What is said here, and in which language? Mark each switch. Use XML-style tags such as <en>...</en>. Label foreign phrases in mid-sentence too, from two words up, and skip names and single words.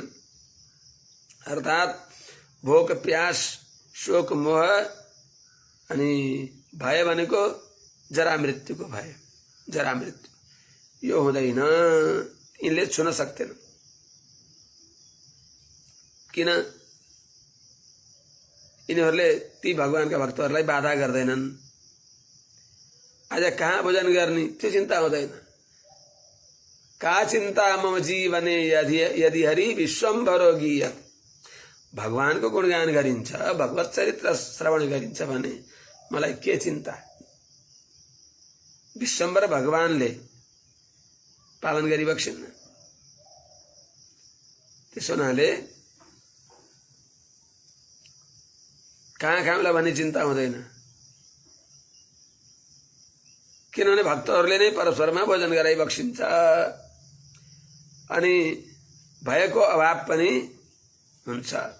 <ne>अर्थात भोक प्यास शोक मोह अनि भय भनेको जरा मृत्युको भय, जरा मृत्यु यो हुँदैन, यिनले छुन सक्दैन। किन यिनीहरूले ती भगवानका भक्तहरूलाई बाधा गर्दैनन्। आज कहाँ भोजन गर्ने त्यो चिन्ता हुँदैन।</ne> <sa>का चिन्ता मम जीवने यदि हरि विश्वम्भरो गीयत।</sa> <ne>भगवानको गुणगान गरिन्छ, भगवत चरित्र श्रवण गरिन्छ भने मलाई के चिन्ता। विश्वम्भर भगवानले पालन गरिबक्सिन्न। त्यसो हुनाले कहाँ कहाँलाई भन्ने चिन्ता हुँदैन, किनभने भक्तहरूले नै परस्परमा भोजन गराइबक्सिन्छ अनि भएको अभाव पनि हुन्छ।</ne>